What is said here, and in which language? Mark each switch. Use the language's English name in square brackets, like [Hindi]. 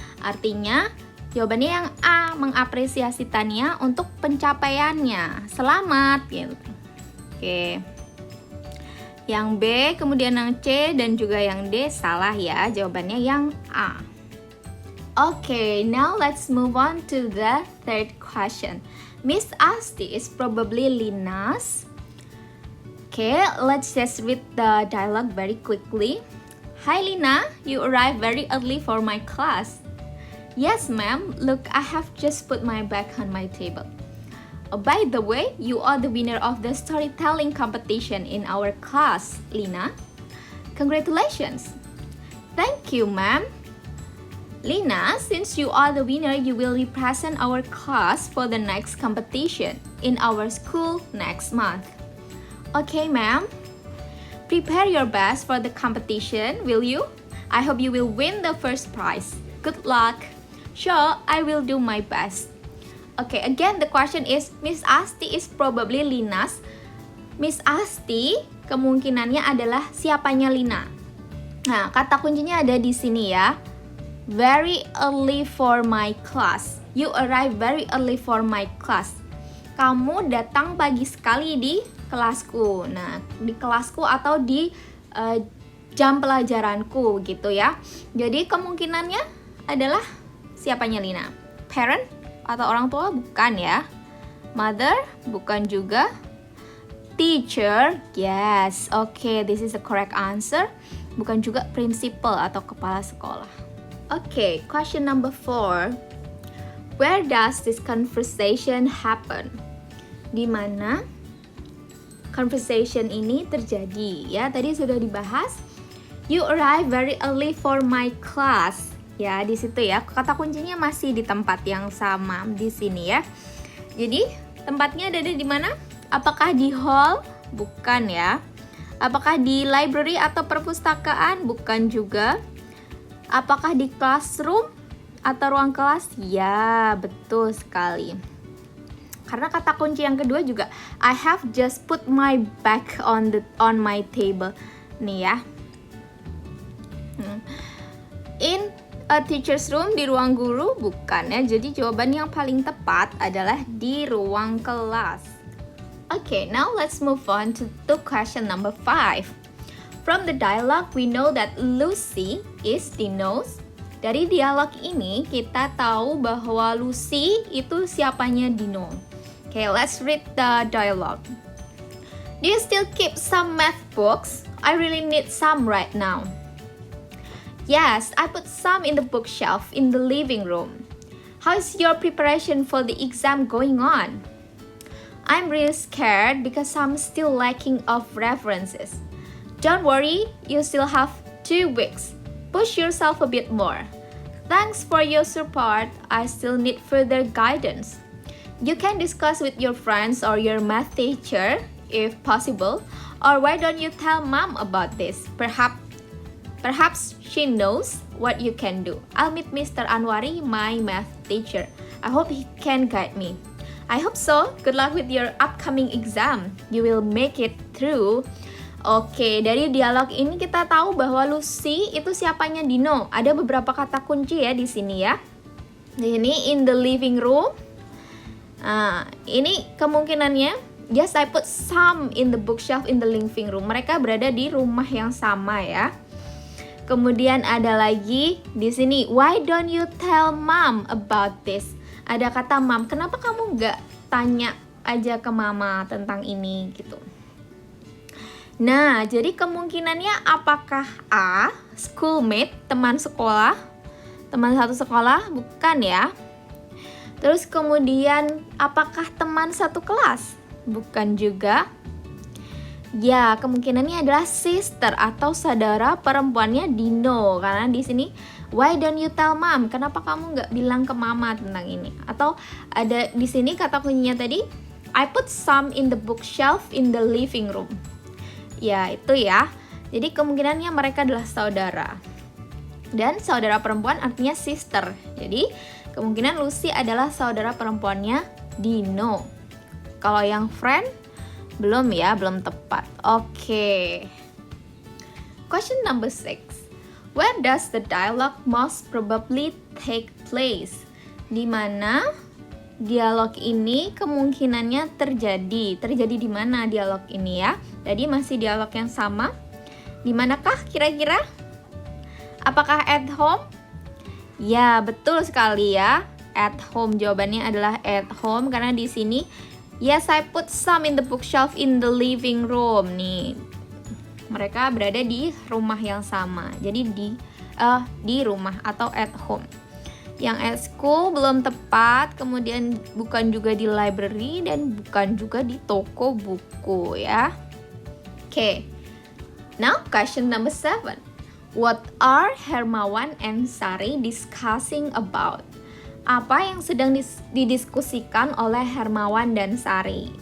[Indonesian] Artinya jawabannya yang A, mengapresiasi Tania untuk pencapaiannya. Selamat gitu. Oke. Yang B, kemudian yang C, dan juga yang D salah ya. Jawabannya yang A. [English] Okay, now let's move on to the third question. Miss Asti is probably Lina's. Okay, let's just read the dialogue very quickly. Hi Lina, you arrived very early for my class. Yes ma'am, look, I have just put my bag on my table. By the way, you are the winner of the storytelling competition in our class, Lina. Congratulations. Thank you ma'am. Lina, since you are the winner, you will represent our class for the next competition in our school next month. Okay, ma'am. Prepare your best for the competition, will you? I hope you will win the first prize. Good luck. Sure, I will do my best. Okay, again the question is, Miss Asti is probably Lina's [Indonesian] Miss Asti kemungkinannya adalah siapanya Lina. Nah, kata kuncinya ada di sini ya. [English] Very early for my class. You arrive very early for my class. [Indonesian] Kamu datang pagi sekali di kelasku. Nah, di kelasku atau di jam pelajaranku gitu ya. Jadi kemungkinannya adalah siapanya Lina. Parent atau orang tua bukan ya. Mother bukan juga. [English] Teacher, yes. Okay, this is the correct answer. [Indonesian] Bukan juga principal atau kepala sekolah. [English] Okay, question number 4. Where does this conversation happen? [Indonesian] Di mana conversation ini terjadi? Ya, tadi sudah dibahas. [English] You arrive very early for my class. [Indonesian] Ya, di situ ya. Kata kuncinya masih di tempat yang sama di sini ya. Jadi, tempatnya ada di mana? Apakah di hall? Bukan ya. Apakah di library atau perpustakaan? Bukan juga. Apakah di classroom atau ruang kelas? Ya, betul sekali. Karena kata kunci yang kedua juga, [English] I have just put my bag on my table. [Indonesian] Nih ya. [English] In a teacher's room, [Indonesian] di ruang guru? Bukan ya. Jadi jawaban yang paling tepat adalah di ruang kelas. [English] Okay, now let's move on to question number 5. From the dialogue, we know that Lucy is Dino's. [Indonesian] Dari dialog ini, kita tahu bahwa Lucy itu siapanya Dino. [English] Okay, let's read the dialogue. Do you still keep some math books? I really need some right now. Yes, I put some in the bookshelf in the living room. How is your preparation for the exam going on? I'm really scared because I'm still lacking of references. Don't worry, you still have 2 weeks. Push yourself a bit more. Thanks for your support. I still need further guidance. You can discuss with your friends or your math teacher if possible. Or why don't you tell mom about this? Perhaps she knows what you can do. I'll meet Mr. Anwari, my math teacher. I hope he can guide me. I hope so. Good luck with your upcoming exam. You will make it through. [Indonesian] Oke, dari dialog ini kita tahu bahwa Lucy itu siapanya Dino. Ada beberapa kata kunci ya di sini ya. Di sini [English] in the living room. [Indonesian] Nah, ini kemungkinannya [English] yes, I put some in the bookshelf in the living room. [Indonesian] Mereka berada di rumah yang sama ya. Kemudian ada lagi di sini, [English] why don't you tell mom about this? [Indonesian] Ada kata mom, kenapa kamu nggak tanya aja ke mama tentang ini gitu. Nah, jadi kemungkinannya apakah A, schoolmate, teman sekolah, teman satu sekolah? Bukan ya. Terus kemudian apakah teman satu kelas? Bukan juga. Ya, kemungkinannya adalah sister atau saudara perempuannya Dino. Karena di sini, [English] why don't you tell mom? [Indonesian] Kenapa kamu nggak bilang ke mama tentang ini? Atau ada di sini kata kuncinya tadi, [English] I put some in the bookshelf in the living room. [Indonesian] Ya, itu ya. Jadi kemungkinannya mereka adalah saudara. Dan saudara perempuan artinya sister. Jadi kemungkinan Lucy adalah saudara perempuannya Dino. Kalau yang friend, belum ya, belum tepat. Oke. [English] Question number 6. Where does the dialogue most probably take place? [Indonesian] Di mana dialog ini kemungkinannya terjadi? Terjadi di mana dialog ini ya? Jadi masih dialog yang sama. Di manakah kira-kira? Apakah at home? Ya, betul sekali ya. [English] At home, [Indonesian] jawabannya adalah [English] at home [Indonesian] karena di sini [English] yes, I put some in the bookshelf in the living room. [Indonesian] Nih, mereka berada di rumah yang sama. Jadi di rumah atau at home. Yang at school belum tepat, kemudian bukan juga di library dan bukan juga di toko buku ya. Okay. [English] Now question number 7. What are Hermawan and Sari discussing about? [Indonesian] Apa yang sedang didiskusikan oleh Hermawan dan Sari?